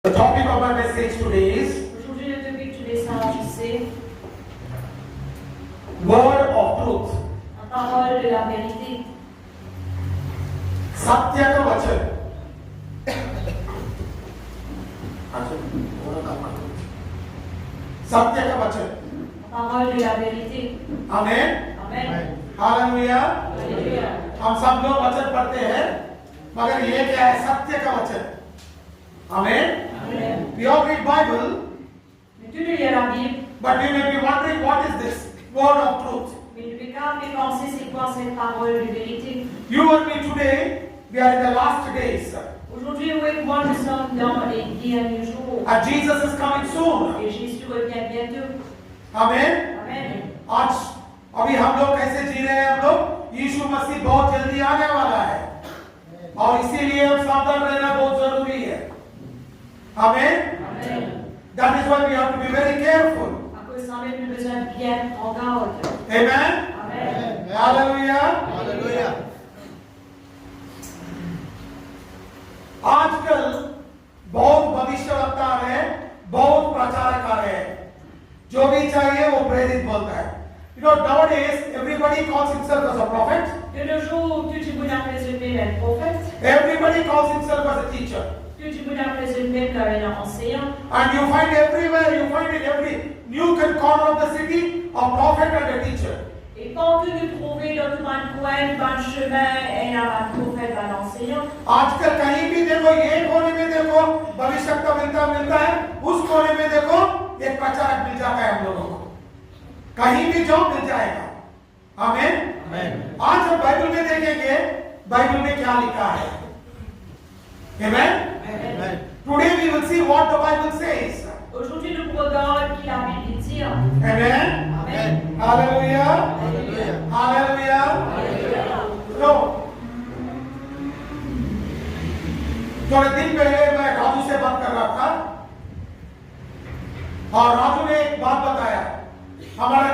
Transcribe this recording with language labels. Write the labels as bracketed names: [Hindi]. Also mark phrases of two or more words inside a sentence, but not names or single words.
[English] The topic of my message today is [French] Aujourd'hui, le topic de message, c'est [English] Word of Truth. [French] la parole de la vérité. [Hindi] सत्य का वचन सत्य का वचन [French] La parole de la vérité. [Hindi] आमेन [French] Amen. [Hindi] हालेलुया [French] Alléluia. [Hindi] हम सब लोग वचन पढ़ते हैं मगर ये क्या है सत्य का वचन आमेन [French] Amen. [English] we all read Bible [French] Mais tu lis la Bible, [English] but you may be wondering what is this word of truth. [French] mais tu peux quand même penser c'est quoi cette parole de vérité. [English] You and me today we are in the last days [French] Aujourd'hui, vous et moi, nous sommes dans les derniers jours. [English] and Jesus is coming soon. [French] Et Jésus revient bientôt. [Hindi] आमेन [French] Amen. [Hindi] आज अभी हम लोग कैसे जी रहे हैं हम लोग यीशु मसीह बहुत जल्दी आने वाला है और इसीलिए हम सावधान रहना बहुत जरूरी है आमेन [French] Amen. [English] that is why we have to be very careful [French] À cause de ça, même, nous besoin de bien en garde. [English] amen [French] Amen. [English] hallelujah [French] Hallelujah. [Hindi] आजकल बहुत भविष्यवक्ता आ रहे हैं बहुत प्रचारक आ रहे हैं जो भी चाहिए वो प्रेरित बोलता है [English] you know nowadays everybody calls himself as a prophet [French] De nos jours, tout le monde a présumé un prophète. [English] everybody calls himself as a teacher [French] Tout le monde a présumé comme un enseignant. [English] and you find everywhere you find in every nook and corner of the city a prophet and a teacher [French] Et quand nous trouvons dans tout un coin, dans le chemin, et un prophète, un enseignant, [Hindi] आजकल कहीं भी देखो ये कोने में देखो भविष्यवक्ता मिलता है उस कोने में देखो एक प्रचारक मिल जाता है हम लोगों को कहीं भी जाओ मिल जाएगा आमीन [French] Amen. [Hindi] आज हम बाइबल में देखेंगे बाइबल में क्या लिखा है आमीन [French] Amen. [English] today we will see what the Bible says [French] aujourd'hui nous regardons qui la Bible dit. [Hindi] आमीन [French] Amen. [Hindi] हालेलुया [French] Hallelujah. [Hindi] हालेलुया [French] Alléluia. [Hindi] नो थोड़े दिन पहले मैं राजू से बात कर रहा था और राजू ने एक बात बताया हमारे